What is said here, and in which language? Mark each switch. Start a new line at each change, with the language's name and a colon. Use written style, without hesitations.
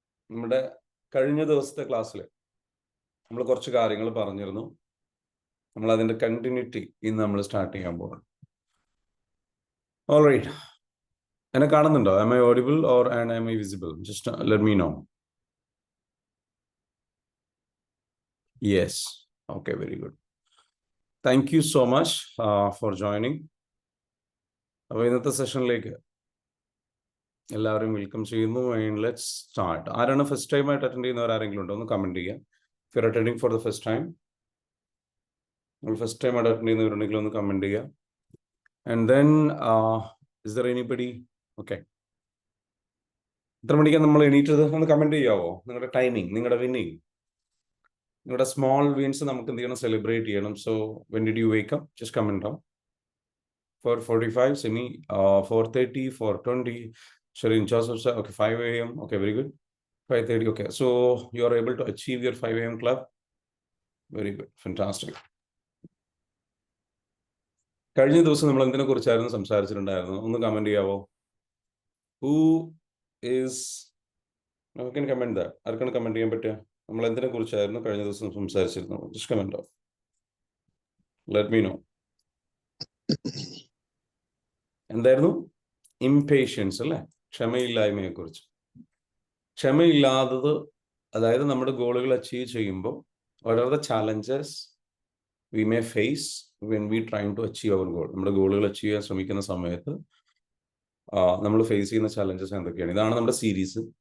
Malayalam: നമ്മുടെ കഴിഞ്ഞ ദിവസത്തെ ക്ലാസ്സിൽ നമ്മൾ കുറച്ച് കാര്യങ്ങൾ പറഞ്ഞിരുന്നു. നമ്മൾ അതിന്റെ കണ്ടിന്യൂറ്റി ഇന്ന് നമ്മൾ സ്റ്റാർട്ട് ചെയ്യാൻ പോകണം. ഓൾറൈറ്റ്. എന്നെ കാണുന്നുണ്ടോ?
English: Am I audible or am I visible? Just let me know. Yes. Okay, very good. Thank you so much for joining.
Malayalam: അപ്പോൾ ഇന്നത്തെ സെഷനിലേക്ക് എല്ലാവരും വെൽക്കം ചെയ്യുന്നു.
English: Let's start.
Malayalam: ആരാണ് ഫസ്റ്റ് ടൈം ആയിട്ട് അറ്റൻഡ് ചെയ്യുന്നവർ ആരെങ്കിലും ഉണ്ടോ? ഒന്ന് കമന്റ് ചെയ്യുക.
English: if you are attending for the first time,
Malayalam: നിങ്ങൾ ഫസ്റ്റ് ടൈം ആയിട്ട് അറ്റൻഡ് ചെയ്യുന്നവരുണ്ടെങ്കിൽ ഒന്ന് കമന്റ് ചെയ്യുക.
English: And then is there anybody?
Malayalam: Okay, എത്ര മണിക്കാണ് നമ്മൾ എണീറ്റത്? ഒന്ന് കമന്റ് ചെയ്യാവോ? നിങ്ങളുടെ ടൈമിംഗ്, നിങ്ങളുടെ വിന്നിങ്, നിങ്ങളുടെ സ്മോൾ വിൻസ് നമുക്ക് എന്ത് ചെയ്യണം? സെലിബ്രേറ്റ് ചെയ്യണം.
English: So when did you wake up? Just comment down. 4:45, Simi, 4:30, 4:20, Shirin Joseph, okay, 5 a.m. Okay, very good. 5:30, okay. So you are able to achieve your 5 a.m. club. Very good, fantastic.
Malayalam: കഴിഞ്ഞ ദിവസം നമ്മൾ എന്തിനെ കുറിച്ചായിരുന്നു സംസാരിച്ചിട്ടുണ്ടായിരുന്നു? ഒന്ന് comment ചെയ്യാവോ?
English: Who is, can comment that?
Malayalam: ആർക്കാണ് comment ചെയ്യാൻ പറ്റുക? നമ്മൾ എന്തിനെ കുറിച്ചായിരുന്നു കഴിഞ്ഞ ദിവസം സംസാരിച്ചിരുന്നു?
English: Just comment out. Let me know.
Malayalam: എന്തായിരുന്നു? ഇംപേഷ്യൻസ് അല്ലേ? ക്ഷമയില്ലായ്മയെ കുറിച്ച്. ക്ഷമയില്ലാത്തത്, അതായത് നമ്മുടെ ഗോളുകൾ അച്ചീവ് ചെയ്യുമ്പോൾ
English: what are the challenges we may face when we trying to achieve our goal?
Malayalam: നമ്മുടെ ഗോളുകൾ അച്ചീവ് ചെയ്യാൻ ശ്രമിക്കുന്ന സമയത്ത് നമ്മൾ ഫേസ് ചെയ്യുന്ന ചാലഞ്ചസ് എന്തൊക്കെയാണ്? ഇതാണ് നമ്മുടെ സീരീസ്.